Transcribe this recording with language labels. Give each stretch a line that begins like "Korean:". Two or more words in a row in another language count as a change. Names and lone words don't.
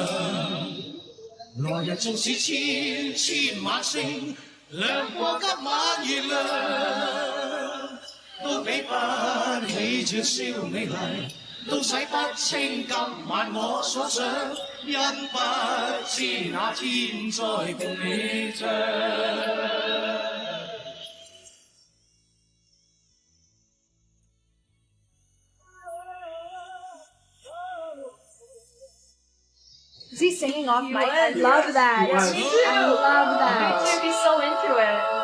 Cantonese: 來日縱使千千晚星。亮過今晚月亮，都比不起這宵美麗，都洗不清今晚我所想，因不知那天再共你唱。
English: Is he singing off mic? I was. love that. Yes. Me too. I love that. Me too. Be so into it.